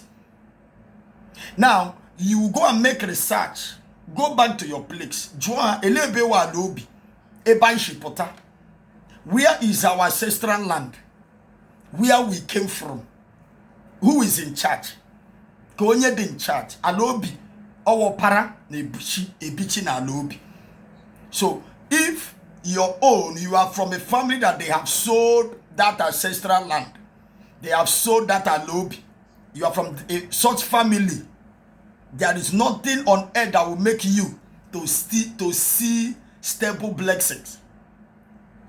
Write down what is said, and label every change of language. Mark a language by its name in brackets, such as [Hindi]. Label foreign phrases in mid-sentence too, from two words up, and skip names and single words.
[English] Now you go and make research. Go back to your place. Where is our ancestral land? Where we came from? Who is in charge? Konye in charge. Alobi. [Igbo] Owo para na ebichi na alobi. [English] So if your own, you are from a family that they have sold that ancestral land, they have sold that alobi, you are from such family, there is nothing on earth that will make you to see stable blessings.